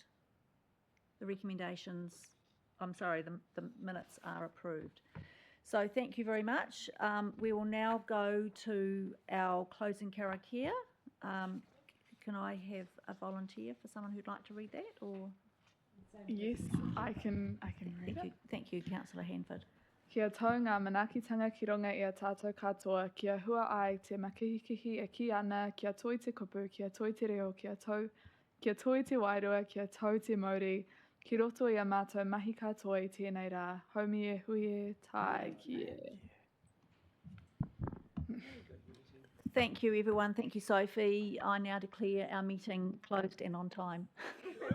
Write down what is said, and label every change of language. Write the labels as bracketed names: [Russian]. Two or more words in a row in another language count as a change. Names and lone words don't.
[English] The recommendations, I'm sorry, the minutes are approved. So thank you very much. We will now go to our closing karakia. Can I have a volunteer for someone who'd like to read that, or? Yes, I can read Thank it. you, thank you, Councillor Hanford. [Māori] Kia tau ngā manakitanga ki runga i a tātou katoa, kia hua ai te makihikihi e ki ana, kia toi te kupu, kia toi te reo, kia toi te wairua, kia tau te mauri, ki roto i a mātou mahi katoa i tēnei rā, haumi e hui e tai ki e. [English] Thank you, everyone. Thank you, Sophie. I now declare our meeting closed and on time.